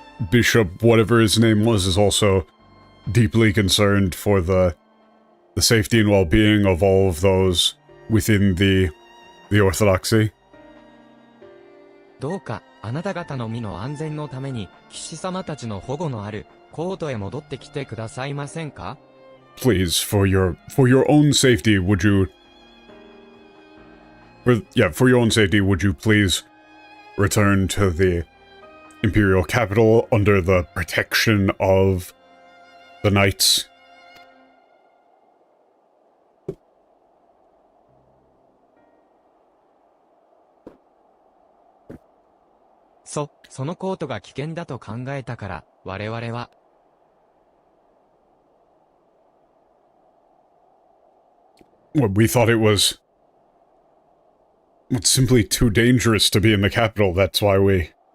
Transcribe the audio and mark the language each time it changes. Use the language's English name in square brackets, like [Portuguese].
[English] Bishop, whatever his name was, is also deeply concerned for the safety and well-being of all of those within the orthodoxy. [Japanese] どうか、あなた方の身の安全のために、騎士様たちの保護のある、コートへ戻ってきてくださいませんか? [English] Please, for your own safety, would you... for your own safety, would you please return to the Imperial capital under the protection of the knights? [Japanese] そのコートが危険だと考えたから、我々は。 [English] We thought it was simply too dangerous to be in the capital, that's why we...